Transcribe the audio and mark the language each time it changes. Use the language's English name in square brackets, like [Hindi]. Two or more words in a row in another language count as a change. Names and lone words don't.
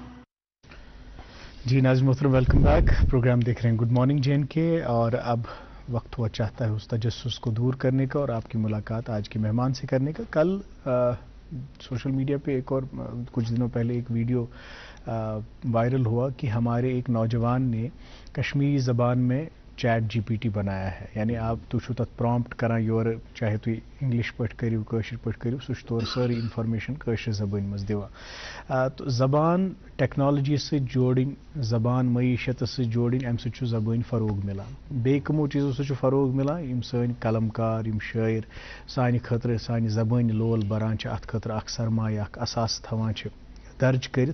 [Urdu] جی ناظرین محترم [English] welcome back. [Urdu] پروگرام دیکھ رہے ہیں گڈ مارننگ جے اینڈ کے, اور اب وقت ہوا چاہتا ہے اس تجسس کو دور کرنے کا اور آپ کی ملاقات آج کے مہمان سے کرنے کا. کل [English] social media [Urdu] پہ ایک اور کچھ دنوں پہلے ایک ویڈیو وائرل ہوا کہ ہمارے ایک نوجوان نے کشمیری زبان میں چیٹ جی پی ٹی بنایا ہے. یعنی آپ [Kashmiri] تُہۍ تَتھ پرامپٹ کران یور, چاہے تُہۍ انگلش پٲٹھۍ کٔرِو کٲشِر پٲٹھۍ کٔرِو, سُہ چھُ تورٕ سٲرٕے انفارمیشن کٲشِر زبٲنۍ منٛز دِوان. تو زبان ٹیکنالوجی سۭتۍ جوڑٕنۍ, زبان معیشتس سۭتۍ جوڑٕنۍ, امہِ سۭتۍ چھُ زبٲنۍ فروغ مِلان. بیٚیہِ کٕمو چیٖزو سۭتۍ چھُ فروغ مِلان, یِم سٲنۍ قلم کار, یِم شٲعر سانہِ خٲطرٕ سانہِ زبٲنۍ لول بَران چھِ, اَتھ خٲطرٕ اکھ سرمایہِ, اکھ اثاثہٕ تھاوان چھِ درج کٔرِتھ.